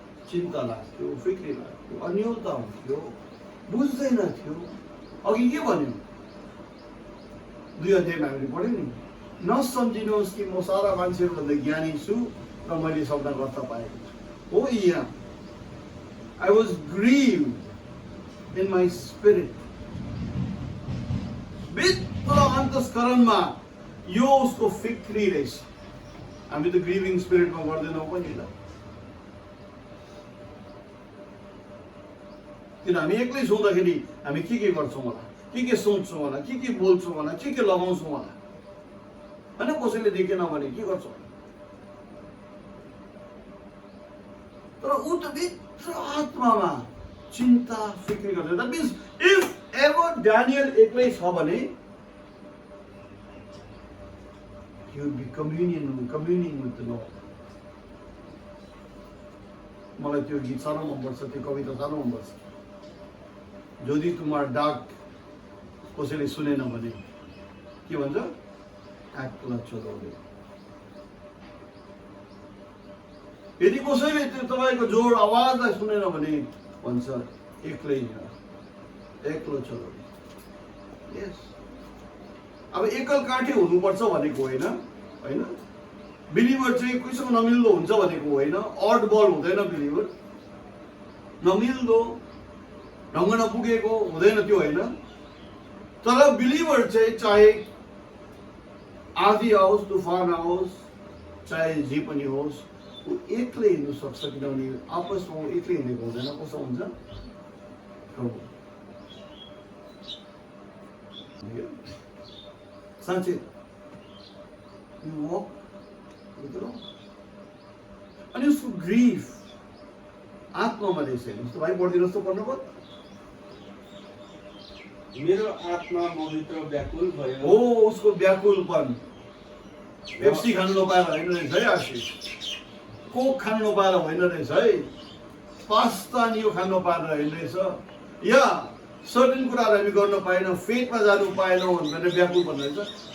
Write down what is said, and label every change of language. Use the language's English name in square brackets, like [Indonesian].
[Nepali] चिन्ता लाग्थ्यो, फिक्री लाग्थ्यो, अन्योलता हुन्थ्यो, बुझ्दैन थियो। अघि के भन्यो, 2 अध्यायमा हामीले पढ्यौँ नि, नसम्झिनुहोस् कि म सारा मान्छेहरूभन्दा ज्ञानी छु र मैले सबलाई गर्थ पाएको छु। हो यहाँ, [English] I was grieved in my spirit। [Nepali] भित्र अन्तस्करणमा यो उसको फिक्री रहेछ। हामी त ग्रिभिङ स्पिरिटमा गर्दैनौँ पनि ल, किन हामी एक्लै सुन्दाखेरि हामी के गर्छौँ होला, के सोच्छौँ होला, के बोल्छौँ होला, के लगाउँछौँ होला, होइन? कसैले देखेन भने के गर्छौँ। तर ऊ त भित्र आत्मामा चिन्ता फिक्री गर्छ। [English] that means if ever Daniel [Nepali] एक्लै छ भने [English] he would be communing with the Lord। [Nepali] मलाई त्यो गीत साह्रो मनपर्छ, त्यो कविता साह्रो मनपर्छ। यदि तुम्हारा डाक कसैले सुनेन भने के भन्छ, एक्ला चलाउँदै। यदि कसैले त्यो तपाईँको जोड आवाजलाई सुनेन भने भन्छ एक्लै एक्लो चलाउँदै। यस, अब एकल काठे हुनुपर्छ भनेको होइन, होइन? बिलिभर चाहिँ कोहीसँग नमिल्दो हुन्छ भनेको होइन, अड बल हुँदैन बिलिभर, नमिल्दो ढङ्ग नपुगेको हुँदैन त्यो होइन। तर बिलिभर चाहिँ चाहे आँधी आओस्, तुफान आओस्, चाहे जे पनि होस्, ऊ एक्लै हिँड्नु सक्छ, किनभने आपसमा ऊ एक्लै हिँडेको हुँदैन। कसो हुन्छ? प्रभु साँच्चै [English] you walk with the Lord. [Nepali] अनि उसको ग्रिफ आत्मामा रहेछ। हेर्नुहोस् त भाइ, पढिदिनुहोस् त पढ्नुभयो। मेरो आत्मा मभित्र व्याकुल भयो। हो, उसको व्याकुलपन। पेप्सी खानु नपाएर होइन रहेछ है आशिष, कोक खानु नपाएर होइन रहेछ है, पास्ता अनि यो खानु नपाएर होइन रहेछ, या सर्टेन कुराहरू हामी गर्न पाएनौँ, फेटमा जानु पाएनौँ भनेर व्याकुलपन रहेछ।